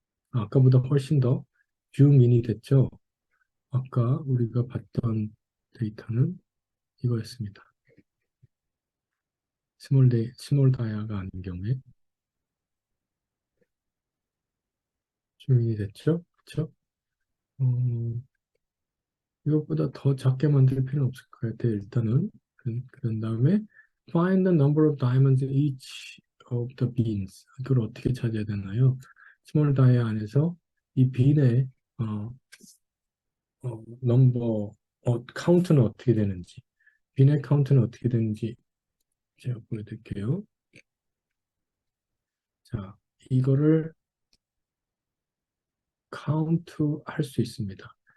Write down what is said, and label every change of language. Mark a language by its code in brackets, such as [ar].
[ko] 아까보다 훨씬 더 뷰민이 됐죠. 아까 우리가 봤던 데이터는 이거였습니다. 스몰 다이아가 아닌 경우에 뷰민이 됐죠. 그렇죠? 이것보다 더 작게 만들 필요는 없을 것 같아요. 일단은 그런 다음에 [en] find the number of diamonds in each of the beans. [ko] 이걸 어떻게 찾아야 되나요? 스몰 다이 안에서 이 빈의 어, 넘버 카운트는 어떻게 되는지 빈의 카운트는 어떻게 되는지 제가 보여드릴게요. 자, 이거를 카운트 할 수 있습니다.